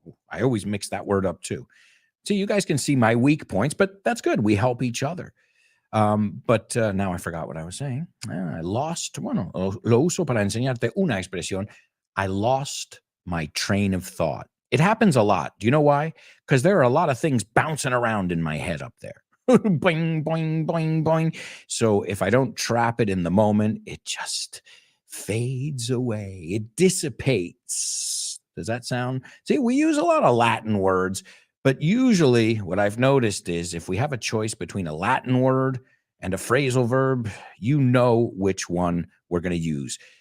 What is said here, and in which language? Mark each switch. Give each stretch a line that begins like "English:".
English: I always mix that word up too. So you guys can see my weak points, but that's good. We help each other. But now I forgot what I was saying. I lost,
Spanish: bueno, lo uso para enseñarte una expresión.
English: I lost my train of thought. It happens a lot. Do you know why? Because there are a lot of things bouncing around in my head up there. Boing, boing, boing, boing. So if I don't trap it in the moment, it just fades away. It dissipates. Does that sound? See, we use a lot of Latin words, but usually what I've noticed is if we have a choice between a Latin word and a phrasal verb, you know which one we're going to use.